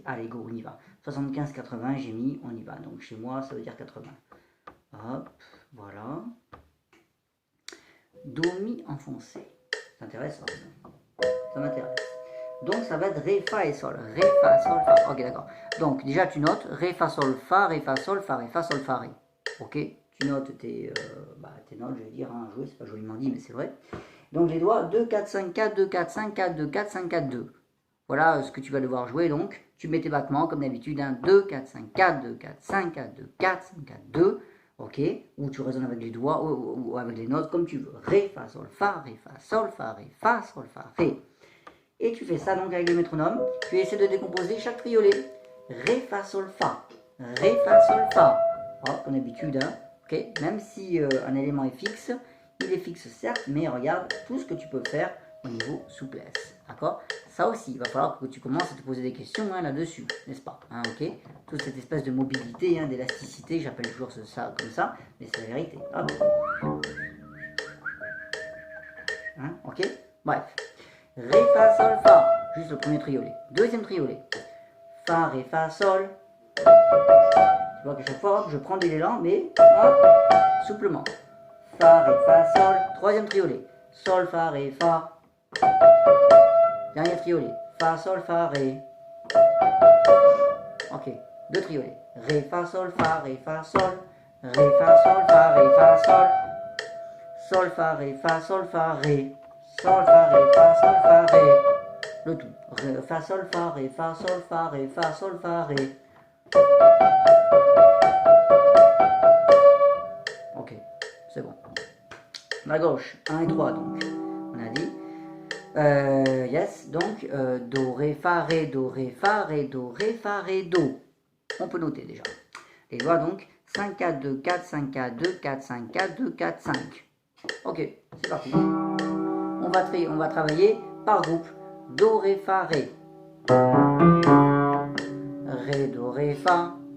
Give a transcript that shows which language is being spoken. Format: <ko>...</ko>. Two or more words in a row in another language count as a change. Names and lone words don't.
<fr>Allez, go, on y va. 75, 80, j'ai mis, on y va. Donc chez moi, ça veut dire 80. Hop, voilà. Do Mi enfoncé. Ça t'intéresse? Ça m'intéresse. Donc ça va être Ré, Fa et Sol. Ré, Fa, Sol, Fa. Ok, d'accord. Donc déjà tu notes Ré, Fa, Sol, Fa, Ré, Fa, Sol, Fa, Ré, Fa, Sol, Fa, Ré. Ok, tu notes tes notes, je vais dire, hein, jouer, c'est pas joliment dit, mais c'est vrai. Donc les doigts 2, 4, 5, 4, 2, 4, 5, 4, 2, 4, 5, 4, 2. Voilà ce que tu vas devoir jouer. Donc tu mets tes battements comme d'habitude. 2, 4, 5, 4, 2, 4, 5, 4, 2, 4, 5, 4, 2. Ok, ou tu résonnes avec les doigts ou avec les notes comme tu veux. Ré, Fa, Sol, Fa, Ré, Fa, Sol, Fa, Ré, Fa, Sol, Fa, Ré. Et tu fais ça donc avec le métronome. Tu essaies de décomposer chaque triolet. Ré, Fa, Sol, Fa. Ré, Fa, Sol, Fa. Oh, comme d'habitude, hein. Okay. Même si un élément est fixe, il est fixe certes, mais regarde tout ce que tu peux faire au niveau souplesse. D'accord? Ça aussi, il va falloir que tu commences à te poser des questions hein, là-dessus, n'est-ce pas? Hein, ok? Toute cette espèce de mobilité, hein, d'élasticité, j'appelle toujours ça comme ça, mais c'est la vérité. Hop. Hein, ok? Bref. Ré, Fa, Sol, Fa. Juste le premier triolet. Deuxième triolet. Fa, Ré, Fa, Sol. Tu vois qu'à chaque fois, je prends de l'élan, mais hop, souplement. Fa, Ré, Fa, Sol. Troisième triolet. Sol, Fa, Ré, Fa. Dernier triolet. Fa, Sol, Fa, Ré. Ok. Deux triolets. Ré, Fa, Sol, Fa, Ré, Fa, Sol. Ré, Fa, Sol, Fa, Ré, Fa, Sol. Sol, Fa, Ré, Fa, Sol, Fa, Ré. Sol, Fa, Ré, Fa, Sol, Fa, Ré. Le tout. Ré, Fa, Sol, Fa, Ré, Fa, Sol, Fa, Ré, Fa, Sol, Fa, Ré. Ok, c'est bon. La gauche, 1 et 3 donc. On a dit. Yes, donc Do, Ré, Fa, Ré, Do, Ré, Fa, Ré, Do, Ré, Fa, Ré, Do. On peut noter déjà. Les doigts donc 5, 4, 2, 4, 5, 4, 2, 4, 5, 4, 2, 4, 5. Ok, c'est parti. On va travailler par groupe. Do, Ré, Fa, Ré. Ré, Do, Ré, Fa.</fr>